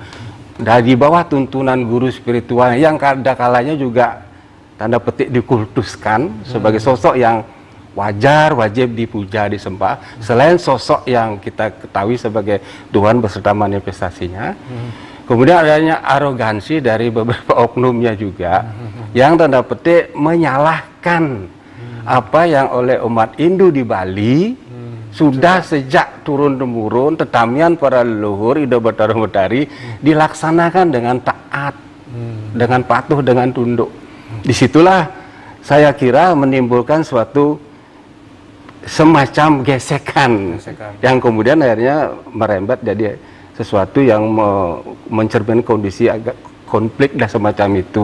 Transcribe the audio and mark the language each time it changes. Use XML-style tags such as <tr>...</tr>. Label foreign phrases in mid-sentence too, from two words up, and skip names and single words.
<id>Dan di bawah tuntunan guru spiritual yang kadang-kalanya juga tanda petik dikultuskan sebagai sosok yang wajar, wajib dipuja, disembah, selain sosok yang kita ketahui sebagai Tuhan beserta manifestasinya. Kemudian adanya arogansi dari beberapa oknumnya juga yang tanda petik menyalahkan apa yang oleh umat Hindu di Bali sudah sejak turun-temurun tetamian para leluhur Ida Bathara Mentari dilaksanakan dengan taat, dengan patuh, dengan tunduk. Disitulah saya kira menimbulkan suatu semacam gesekan yang kemudian akhirnya merembet jadi sesuatu yang mencerminkan kondisi agak konflik dan semacam itu.</id>